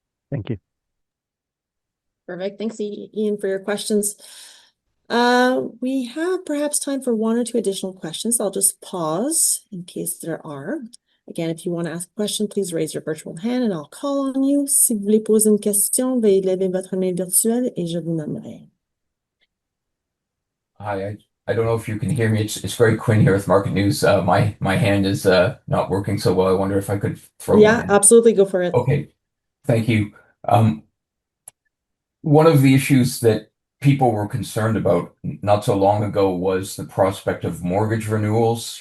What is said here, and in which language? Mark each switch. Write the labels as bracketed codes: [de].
[en] Thank you. Perfect. Thanks, Ian, for your questions. We have perhaps time for 1 or 2 additional questions. I'll just pause in case there are. Again, if you want to ask a question, please raise your virtual hand and I'll call on you. [fr] Si vous voulez poser une question, veuillez lever votre main virtuelle et je vous nommerai. [en] Hi, I don't know if you can hear me. It's Greg Quinn here with Market News. My hand is not working so well. I wonder if I could throw one in. Absolutely, go for it. Okay, thank you. One of the issues that people were concerned about not so long ago was the prospect of mortgage renewals.